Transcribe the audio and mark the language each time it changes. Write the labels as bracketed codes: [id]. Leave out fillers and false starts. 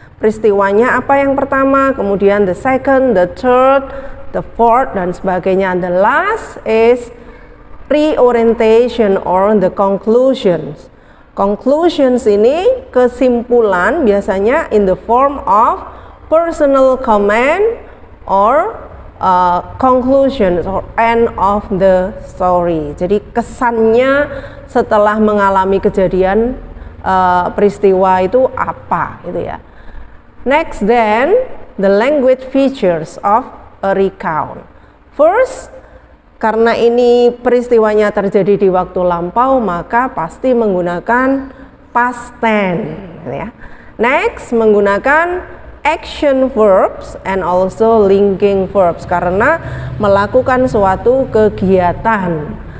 [id] Peristiwanya apa yang pertama, kemudian [en] the second, the third, the fourth, [id] dan sebagainya. [en] The last is reorientation or the conclusions. Conclusions [id] ini kesimpulan, biasanya [en] in the form of personal comment or conclusions or end of the story. [id] Jadi kesannya setelah mengalami kejadian peristiwa itu apa, gitu ya. [en] Next, then the language features of a recount. First, [id] karena ini peristiwanya terjadi di waktu lampau, maka pasti menggunakan past tense, ya. Next, menggunakan [en] action verbs and also linking verbs [id] karena melakukan suatu kegiatan.